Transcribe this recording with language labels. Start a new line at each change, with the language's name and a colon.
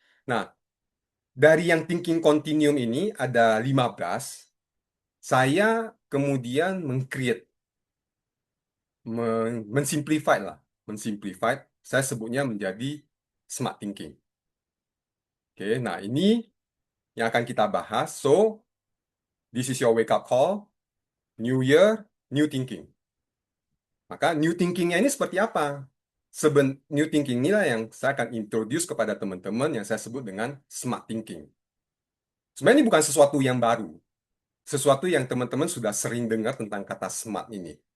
Indonesian: Nah, dari yang thinking continuum ini ada 15. Saya kemudian meng-create, mensimplify lah. Mensimplify, saya sebutnya menjadi smart thinking. Oke, nah ini yang akan kita bahas.
English: So, this is your wake up call. New year, new thinking.
Indonesian: Maka new thinkingnya ini seperti apa? New thinking inilah yang saya akan introduce kepada teman-teman yang saya sebut dengan smart thinking. Sebenarnya ini bukan sesuatu yang baru. Sesuatu yang teman-teman sudah sering dengar tentang kata smart ini.